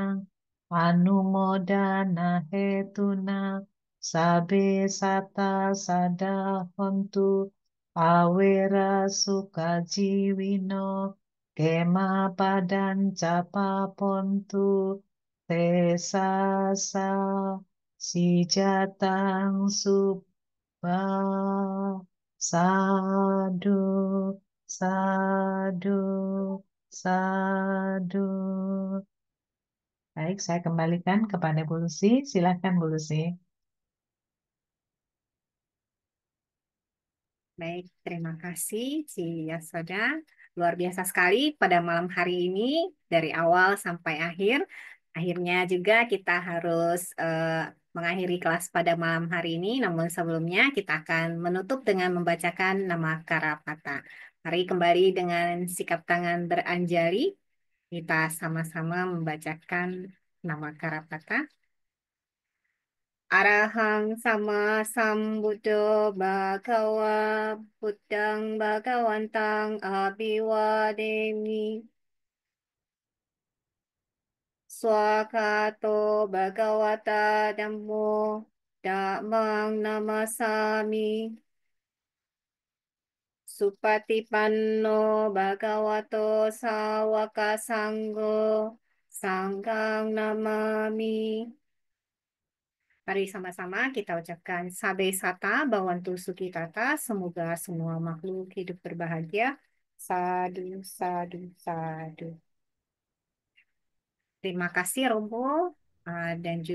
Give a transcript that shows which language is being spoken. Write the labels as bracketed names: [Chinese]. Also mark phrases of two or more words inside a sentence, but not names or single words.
[Pali] anumodana hetuna sabe sata sada hontu awera sukajiwino kema padan capa pontu tesasa sijatang subha sadu sadu Sadu. [Indonesian] Baik, saya kembalikan kepada Bu Lucy. Silakan Bu Lucy. Baik, terima kasih Ci Yasoda. Luar biasa sekali pada malam hari ini dari awal sampai akhir. Akhirnya juga kita harus mengakhiri kelas pada malam hari ini. Namun sebelumnya kita akan menutup dengan membacakan nama Karapata. Mari kembali dengan sikap tangan beranjali. Kita sama-sama membacakan nama Karapata. [Pali] Arahang sama sambuddho bhagawa buddhang bhagawantang abhiwademi swakato bhagawata dhammo dhammang namasami supatipanno bhagavato sawaka sanggo sanghang namami. [Indonesian] Mari sama-sama kita ucapkan [Pali] Sabe Sata Bawantu Sukitata. [Indonesian] Semoga semua makhluk hidup berbahagia. [Pali] Sadu, sadu, sadu. [Indonesian] Terima kasih Romo dan juga